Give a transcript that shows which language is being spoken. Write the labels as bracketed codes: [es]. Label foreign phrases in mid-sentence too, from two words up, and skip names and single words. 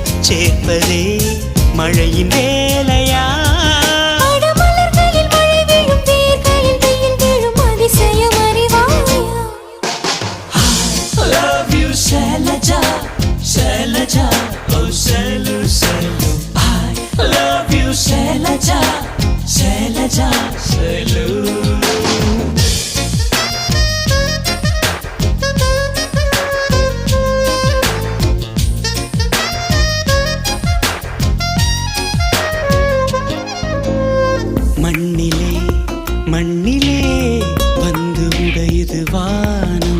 [ta] சேர்ப்பதே மழையின் வேலையா? மலர்களில் மழை விழும், வேர்களில் வெயில் விழும், அதிசயம் அறிவாயா? [en] I love you Shailaja, Shailaja, oh Shailu, Shailu. I love you Shailaja, Shailaja, Shailu. [ta] மண்ணிலே மண்ணிலே வந்து உடையுது வானம்,